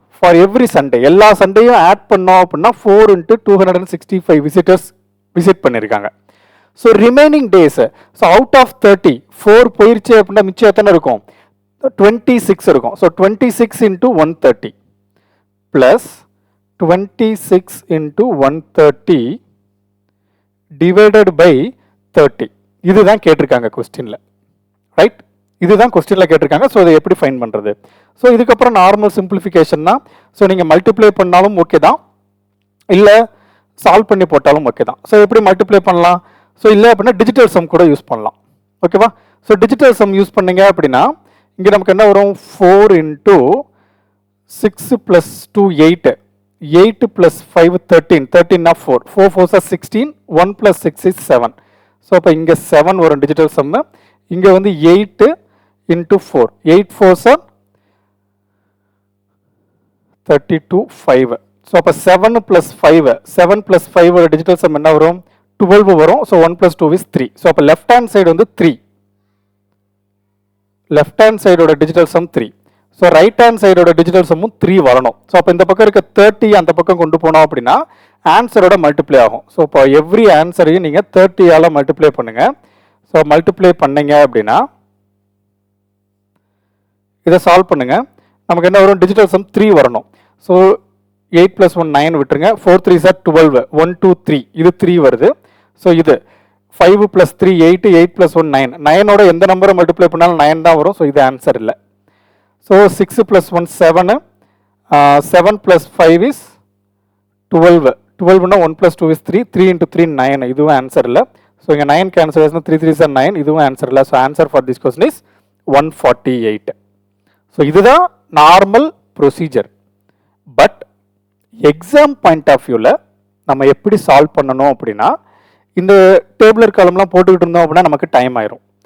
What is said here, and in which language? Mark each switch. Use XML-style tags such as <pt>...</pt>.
<ta>For every Sunday எல்லா சண்டேயும் add பண்ணோம் அப்படின்னா 4 into 265 விசிட்டர்ஸ் விசிட் பண்ணியிருக்காங்க. So remaining days, so out of 30 4 போயிருச்சு அப்படின்னா மிச்சம் எத்தனை இருக்கும்? 26 இருக்கும்.</ta> <en>So 26 into 130 plus 26 into 130 divided by 30.</en> <ta>இதுதான் கேட்டிருக்காங்க கொஸ்டின்ல, ரைட்? இதுதான் கொஸ்டின்ல கேட்டிருக்காங்க. ஸோ இதை எப்படி ஃபைன் பண்ணுறது? ஸோ இதுக்கப்புறம் நார்மல் சிம்பிளிஃபிகேஷன் தான். ஸோ நீங்கள் மல்டிப்ளை பண்ணாலும் ஓகே தான், இல்லை சால்வ் பண்ணி போட்டாலும் ஓகே தான். ஸோ எப்படி மல்டிப்ளை பண்ணலாம்? ஸோ இல்லை அப்படின்னா டிஜிட்டல் சம் கூட யூஸ் பண்ணலாம். ஓகேவா? ஸோ டிஜிட்டல் சம் யூஸ் பண்ணீங்க அப்படின்னா இங்கே நமக்கு என்ன வரும்?</ta> <en>4 into 6 plus 2 8, 8 plus 5 13, 13 of 4, 4 4s are 16, 1 plus 6 is 7.</en> <ta>So அப்போ இங்கே 7 வரும் டிஜிட்டல் சம்மு. இங்கே வந்து 8 into 4, 8 4s are 32 5. ஸோ அப்போ 7 plus 5, 7 plus 5 டிஜிட்டல் சம் என்ன வரும்? 12 வரும். So 1 plus 2 is 3. ஸோ அப்போ லெஃப்ட் ஹேண்ட் சைடு வந்து 3, left hand சைடோட digital some 3. So right hand சைடோட digital சம்மும் 3 வரணும். ஸோ அப்போ இந்த பக்கம் இருக்க 30 அந்த பக்கம் கொண்டு போனோம் அப்படின்னா ஆன்சரோட மல்டிப்ளை ஆகும். ஸோ இப்போ எவ்ரி ஆன்சரையும் நீங்கள் 30ஆல் மல்டிப்ளை பண்ணுங்க. ஸோ மல்டிப்ளை பண்ணீங்க அப்படின்னா இதை சால்வ் பண்ணுங்க, நமக்கு என்ன வரும்? டிஜிட்டல் சம் 3 வரணும். ஸோ 8 plus 1 9 விட்டுருங்க. 4 3s are 12, 1 2 3, இது 3 வருது. ஸோ இது 5 plus 3 8, 8 plus 1 9, 9ஓட எந்த நம்பரை மல்டிப்ளை பண்ணாலும் 9 தான் வரும். ஸோ இது ஆன்சர் இல்லை. So 6 plus 1 7, 7 plus 5 is 12, 12னா 1 plus 2 is 3, 3 into 3 9, இதுவும் ஆன்சர் இல்லை. ஸோ இங்கே 9 கேன்சல் ஆச்சுன்னா 3 3s are 9, இதுவும் ஆன்சர் இல்லை. So</ta> <en>Answer for this question is 148.</en> <ta>So இதுதான் normal procedure. But exam point of வியூவில் நம்ம எப்படி சால்வ் பண்ணணும் அப்படின்னா, இந்த டேபிளர் காலம்லாம் போட்டுக்கிட்டு இருந்தோம் அப்படின்னா நமக்கு டைம் ஆயிரும்.</ta>